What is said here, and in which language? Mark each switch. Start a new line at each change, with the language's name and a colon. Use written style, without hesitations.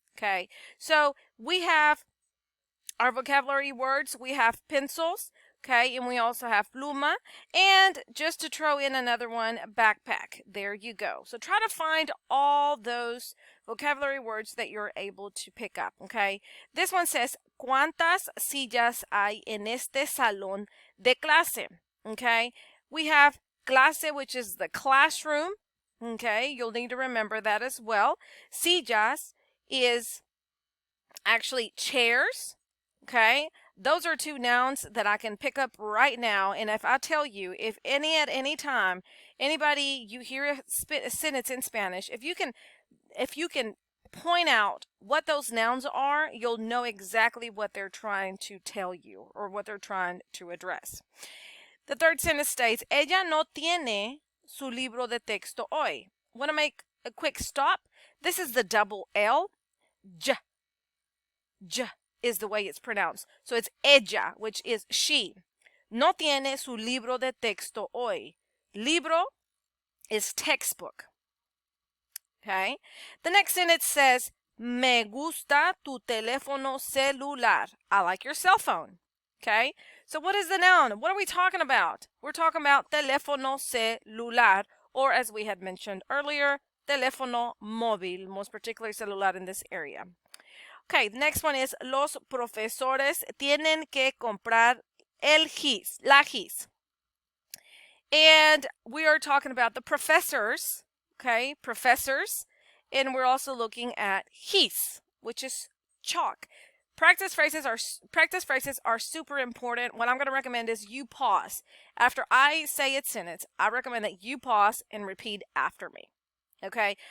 English: Okay, so we have our vocabulary words. We have pencils, okay, and we also have pluma, and just to throw in another one, backpack. There you go. So try to find all those vocabulary words that you're able to pick up, okay? This one says,
Spanish: ¿Cuántas sillas hay en este salón de clase?
English: Okay, we have clase, which is the classroom. Okay, you'll need to remember that as well. Sillas is actually chairs. Okay, those are 2 nouns that I can pick up right now. And if I tell you, if at any time, anybody, you hear a sentence in Spanish, if you can point out what those nouns are, you'll know exactly what they're trying to tell you or what they're trying to address. The third sentence states,
Spanish: Ella no tiene su libro de texto hoy.
English: Want to make a quick stop? This is the double L. J is the way it's pronounced. So it's ella, which is she.
Spanish: No tiene su libro de texto hoy.
English: Libro is textbook. Okay. The next sentence says,
Spanish: Me gusta tu teléfono celular.
English: I like your cell phone. Okay, so what is the noun? What are we talking about? We're talking about teléfono celular, or as we had mentioned earlier, teléfono móvil, most particularly celular in this area. Okay, the next one is
Spanish: los profesores tienen que comprar la his.
English: And we are talking about the professors, okay, professors, and we're also looking at his, which is chalk. Practice phrases are super important. What I'm going to recommend is you pause. After I say a sentence, I recommend that you pause and repeat after me. Okay?